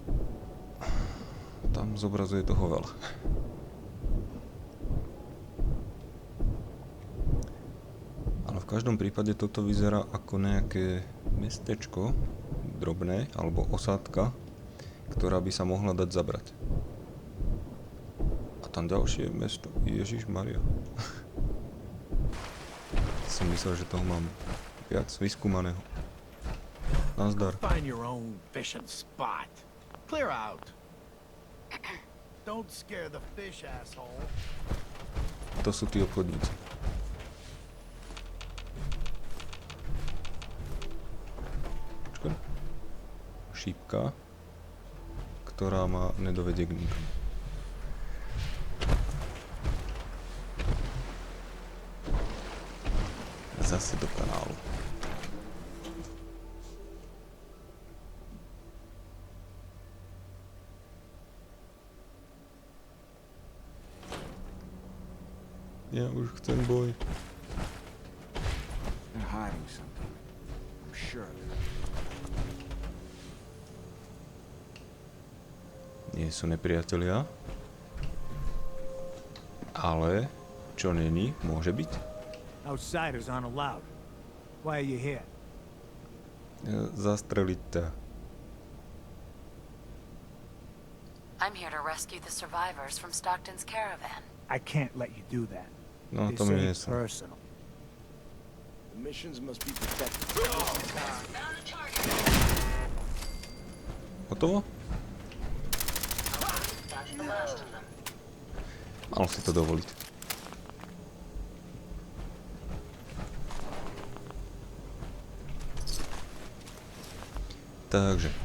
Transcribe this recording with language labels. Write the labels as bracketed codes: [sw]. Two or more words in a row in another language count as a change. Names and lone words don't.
[sk] Tam zobrazuje toho veľa. Ale v každom prípade toto vyzerá ako nejaké mestečko, drobné, alebo osádka, ktorá by sa mohla dať zabrať. A tam ďalšie mesto. Ježišmaria. Som myslel, že toho mám viac vyskúmaného. Nazdar. [en] Find your own fishing spot. Clear out. Don't scare the fish, asshole. [sk] To sú tí obchodníci. Počkaj. Šípka, ktorá ma nedovedie k nikam. Zase do kanálu. Ja už chcem boj. [en] They're hiding something. I'm sure of it. [sk] Nie sú nepriatelia. Ale čo není, môže byť. [en] Outsiders aren't allowed. Why are you here? [sk] Zastreliť ťa. [en] I'm here to rescue the survivors from Stockton's caravan. I can't let you do that. [sk] No, [en] They [sk] to mi [en] say [sk] nie [en] it's [sk] sú. [en] personal. The missions must be protected. [sk] Hotovo? Mal si to dovoliť. Takže.